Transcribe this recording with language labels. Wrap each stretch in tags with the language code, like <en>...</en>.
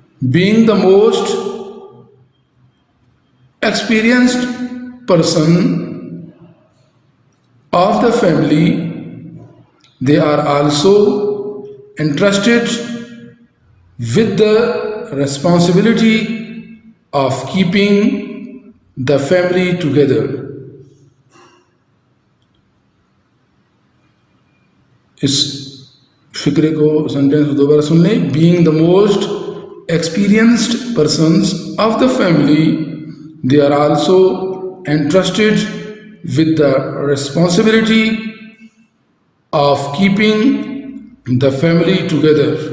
<en>Being the most experienced person of the family, they are also entrusted with the responsibility of keeping the family together.</en> <ur>اس فکرے کو sentence دوبارہ سن لیں.</ur> <en>Being the most experienced persons of the family, they are also entrusted with the responsibility of keeping the family together.</en>